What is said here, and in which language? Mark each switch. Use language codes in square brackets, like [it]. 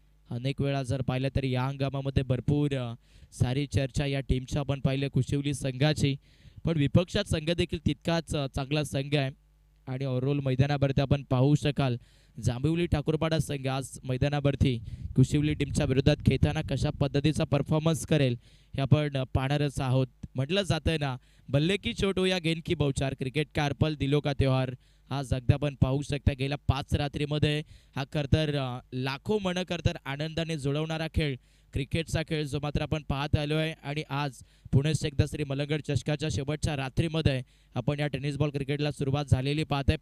[mr] अनेक वेळा जर पाहिलं तर या हंगामामध्ये भरपूर सारी चर्चा या टीमच्या आपण पाहिलं कुशिवली संघाची, पण विपक्षात संघ देखील तितकाच चांगला संघ आहे. आणि ओव्हरऑल मैदानावरती आपण पाहू शकाल जांभिवली ठाकूरपाडा संघ आज मैदानावरती कुशिवली टीमच्या विरोधात खेळताना कशा पद्धतीचा परफॉर्मन्स करेल हे आपण पाहणारच आहोत. [hi] म्हटलं जातं ना, बल्ले की चोट हो या गेंद की बौछार, क्रिकेट का अर्पल दिलो का त्योहार. [mr] आज अगदी आपण पाहू शकता गेल्या 5 रात्रीमध्ये हा खरतर लाखो मन खरतर आनंदाने जुळवणारा खेळ क्रिकेटचा खेळ जो मात्र आपण पाहत आलो आहे. आणि आज पुण्यास एकदा श्री मलंगड चषकाच्या शेवटच्या रात्रीमध्ये आपण या टेनिस बॉल क्रिकेटला सुरुवात झालेली पाहत आहे.